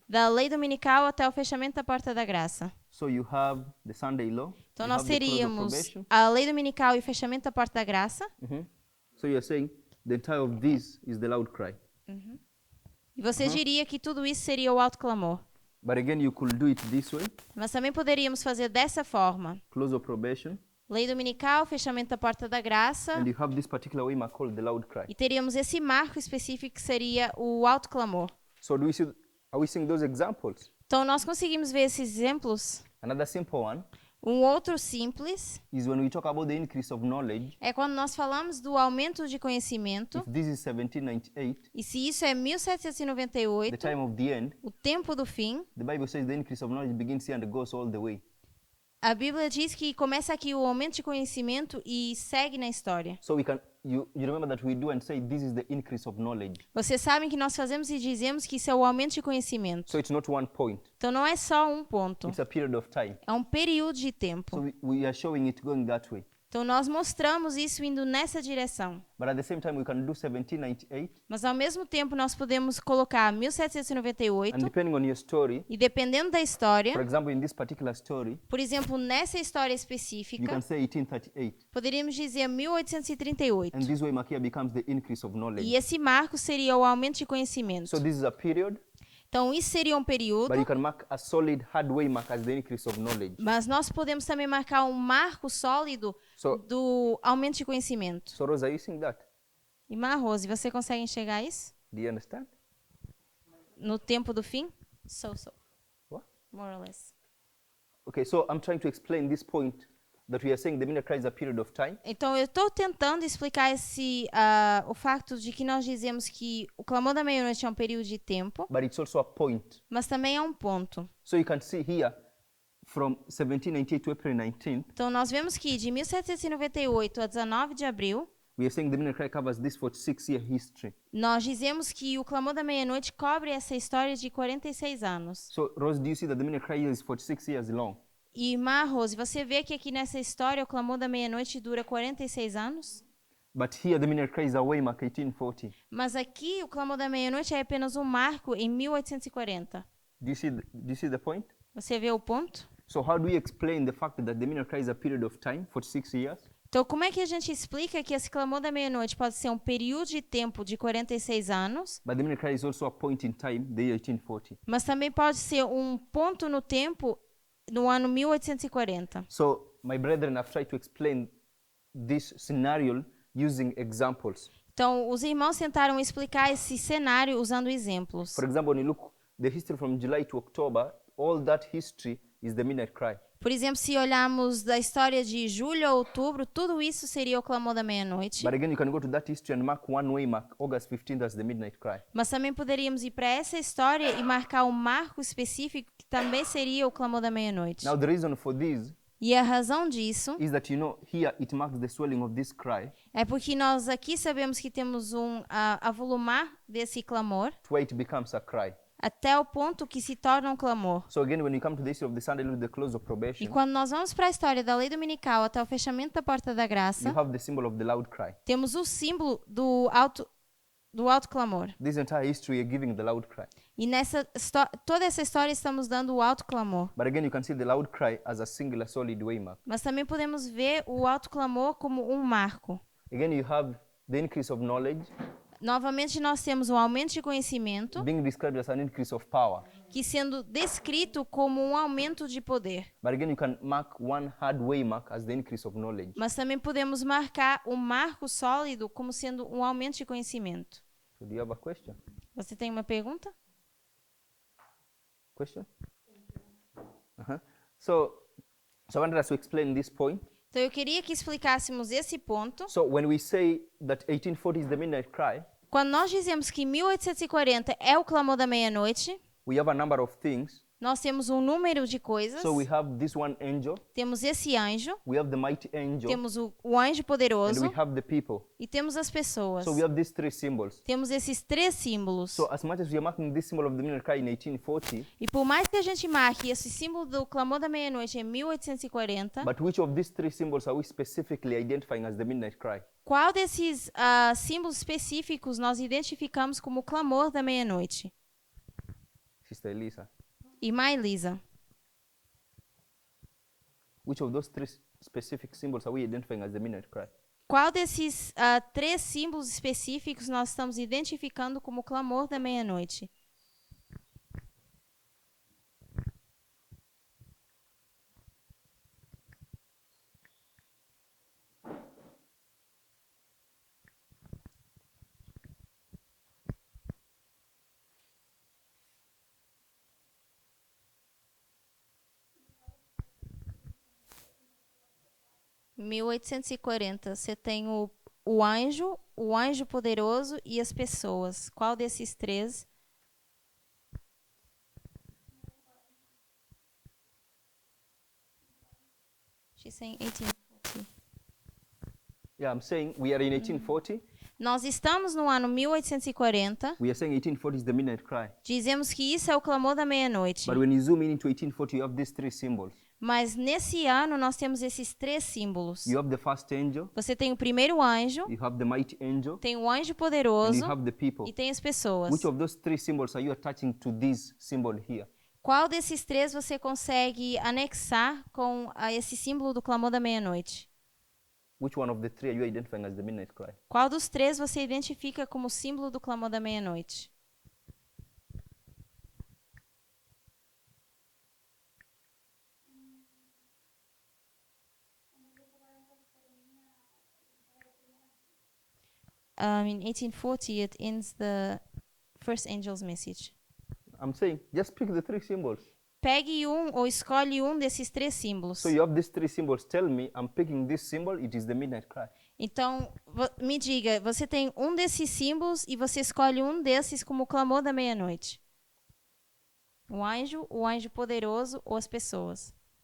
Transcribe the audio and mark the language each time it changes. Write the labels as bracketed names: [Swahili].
[Portuguese] Da lei dominical até o fechamento da porta da graça. [English] So you have the Sunday law. [Portuguese] Então [English] you [Portuguese] nós [English] have the close of [Portuguese] teríamos [English] probation. [Portuguese] a lei dominical e o fechamento da porta da graça. [English] So you're saying the entire of this is the loud cry. [Portuguese] E você diria que tudo isso seria o alto clamor. [English] But again, you could do it this way. [Portuguese] Mas também poderíamos fazer dessa forma. [English] Close of probation. [Portuguese] Lei dominical, fechamento da porta da graça. [English] And you have this particular way called the loud cry. [Portuguese] E teríamos esse marco específico que seria o alto clamor. [English] So are we seeing those examples? [Portuguese] Então nós conseguimos ver esses exemplos. [English] Another simple one [Portuguese] Um outro simples [English] is when we talk about the increase of knowledge. [Portuguese] é quando nós falamos do aumento de conhecimento. [English] If this is 1798, [Portuguese] E se isso é [English] the [Portuguese] 1798, [English] time of the end, [Portuguese] o tempo do fim, [English] the Bible says the increase of knowledge begins here and goes all the way. [Portuguese] a Bíblia diz que começa aqui o aumento de conhecimento e segue na história. [English] So you remember that we do and say this is the increase of knowledge. [Portuguese] Vocês sabem que nós fazemos e dizemos que isso é o aumento de conhecimento. [English] So it's not one point. [Portuguese] Então não é só um ponto, [English] It's a period of time. [Portuguese] é um período de [English] So [Portuguese] tempo. [English] we are showing it going that way. [Portuguese] Então nós mostramos isso indo nessa direção. [English] But at the same time, we can do 1798. [Portuguese] Mas ao mesmo tempo nós podemos colocar [English] And [Portuguese] 1798 [English] depending on your story, [Portuguese] e dependendo da [English] for [Portuguese] história, [English] example, in this particular story, [Portuguese] por exemplo, nessa história [English] you [Portuguese] específica, [English] can say 1838. [Portuguese] poderíamos dizer 1838. [English] And this way mark here becomes the increase of knowledge. [Portuguese] E esse marco seria o aumento de conhecimento. [English] So this is a period, [Portuguese] Então isso seria um período, [English] but you can mark a solid hard way mark as the increase of knowledge. [Portuguese] mas nós podemos também marcar um marco sólido [English] So- [Portuguese] do aumento de conhecimento. [English] So Rose, are you seeing that? [Portuguese] Irmã Rose, você consegue enxergar isso? [English] Do you understand? [Portuguese] No tempo do fim? So. [English] What? More or less. Okay, so I'm trying to explain this point that we are saying the midnight cry is a period of time. [Portuguese] Então, eu estou tentando explicar o fato de que nós dizemos que o clamor da meia-noite é um período de tempo, [English] But it's also a point. [Portuguese] mas também é um ponto. [English] So you can see here, from 1798 to April 19th, [Portuguese] Então, nós vemos que de 1798 a 19 de abril, [English] we are saying the midnight cry covers this 46-year history. [Portuguese] nós dizemos que o clamor da meia-noite cobre essa história de 46 anos. [English] So Rose, do you see that the midnight cry is 46 years long? [Portuguese] E, irmã Rose, você vê que aqui nessa história o clamor da meia-noite dura 46 anos? [English] But here the midnight cry is a waymark 1840. [Portuguese] Mas aqui o clamor da meia-noite é apenas um marco em 1840. [English] Do you see the point? [Portuguese] Você vê o ponto? [English] So how do we explain the fact that the midnight cry is a period of time, 46 years? [Portuguese] Então, como é que a gente explica que esse clamor da meia-noite pode ser um período de tempo de 46 anos, [English] But the midnight cry is also a point in time, the year 1840. [Portuguese] mas também pode ser um ponto no tempo no ano 1840? [English] So my brethren, I've tried to explain this scenario using examples. [Portuguese] Então, os irmãos tentaram explicar esse cenário usando exemplos. [English] For example, when you look the history from July to October, all that history is the midnight cry. [Portuguese] Por exemplo, se olharmos da história de julho a outubro, tudo isso seria o clamor da meia-noite. [English] But again, you can go to that history and mark one way mark, August 15th as the midnight cry. [Portuguese] Mas também poderíamos ir para essa história e marcar um marco específico que também seria o clamor da meia-noite. [English] Now the reason for this [Portuguese] E a razão disso [English] is that, here it marks the swelling of this cry [Portuguese] é porque nós aqui sabemos que temos um avolumar desse clamor [English] to where it becomes a cry. [Portuguese] até o ponto que se torna um clamor. [English] So again, when you come to the issue of the Sunday law, the close of [Portuguese] E [English] probation, [Portuguese] quando nós vamos para a história da lei dominical até o fechamento da porta da graça, [English] you have the symbol of the loud cry. [Portuguese] temos o símbolo do alto clamor. [English] This entire history you're giving the loud cry. [Portuguese] E toda essa história estamos dando o alto clamor. [English] But again, you can see the loud cry as a singular solid waymark. [Portuguese] Mas também podemos ver o alto clamor como um marco. [English] Again, you have the increase of knowledge. [Portuguese] Novamente, nós temos um aumento de conhecimento, [English] being described as an increase of power. [Portuguese] que sendo descrito como um aumento de poder. [English] But again, you can mark one hard waymark as the increase of knowledge. [Portuguese] Mas também podemos marcar um marco sólido como sendo um aumento de conhecimento. [English] So do you have a question? [Portuguese] Você tem uma pergunta? [English] Question? So I wanted us to explain this point. [Portuguese] Então, eu queria que explicássemos esse ponto. [English] So when we say that 1840 is the midnight cry, [Portuguese] Quando nós dizemos que 1840 é o clamor da meia-noite, [English] we have a number of things. [Portuguese] nós temos um número de coisas. [English] So we have this one angel, [Portuguese] Temos esse anjo, [English] we have the mighty angel, [Portuguese] temos o anjo [English] and [Portuguese] poderoso [English] we have the people. [Portuguese] e temos as pessoas. [English] So we have these three symbols. [Portuguese] Temos esses três símbolos. [English] So as much as we are marking this symbol of the midnight cry in 1840, [Portuguese] E por mais que a gente marque esse símbolo do clamor da meia-noite em 1840, [English] but which of these three symbols are we specifically identifying as the midnight cry? [Portuguese] qual desses símbolos específicos nós identificamos como o clamor da meia-noite? [English] Sister Elisa, [Portuguese] Irmã Elisa, [English] which of those three specific symbols are we identifying as the midnight cry? [Portuguese] qual desses três símbolos específicos nós estamos identificando como o clamor da meia-noite? Em 1840, você tem o anjo poderoso e as pessoas. Qual desses três? [English] She's saying 1840. Yeah, I'm saying we are in 1840. [Portuguese] Nós estamos no ano 1840. [English] We are saying 1840 is the midnight cry. [Portuguese] Dizemos que isso é o clamor da meia-noite. [English] But when you zoom in into 1840, you have these three symbols. [Portuguese] Mas nesse ano nós temos esses três símbolos. [English] You have the first angel, [Portuguese] Você tem o primeiro anjo, [English] you have the mighty angel, [Portuguese] tem o anjo [English] and [Portuguese] poderoso [English] you have the people. [Portuguese] e tem as pessoas. [English] Which of those three symbols are you attaching to this symbol here? [Portuguese] Qual desses três você consegue anexar com esse símbolo do clamor da meia-noite? [English] Which one of the three are you identifying as the midnight cry? [Portuguese] Qual dos três você identifica como símbolo do clamor da meia-noite? [English] In 1840, it ends the first angel's message. I'm saying just pick the three symbols. [Portuguese] Pegue um ou escolhe um desses três símbolos. [English] So you have these three symbols. Tell me, I'm picking this symbol, it is the midnight cry. [Portuguese] Então, me diga, você tem um desses símbolos e você escolhe um desses como o clamor da meia-noite. O anjo poderoso ou as pessoas.